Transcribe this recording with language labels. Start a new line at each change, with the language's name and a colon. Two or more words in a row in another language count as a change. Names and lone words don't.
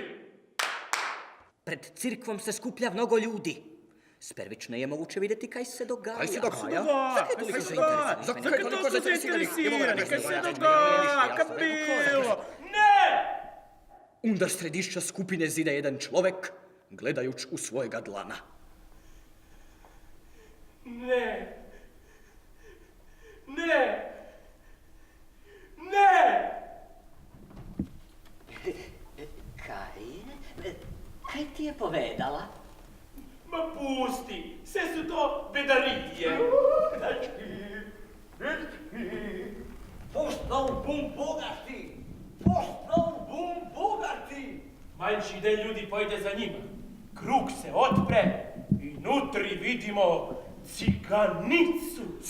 Croatian: Pred cirkvom se skuplja mnogo ljudi. Spervično je moguće vidjeti kaj se dogaja. Kaj se dogaja? Zakaj je toliko zainteresirani? Kaj se dogaja? Kaj bilo? Ne! Undar središća skupine zida jedan človek, gledajuć u svojega dlana. Ne! Kaj ti je povedala? Ma pusti, sve su to bedaridije. Postao bum bogati! Manjši del ljudi pojde za njima. Krug se otpre i nutri vidimo ciganicu.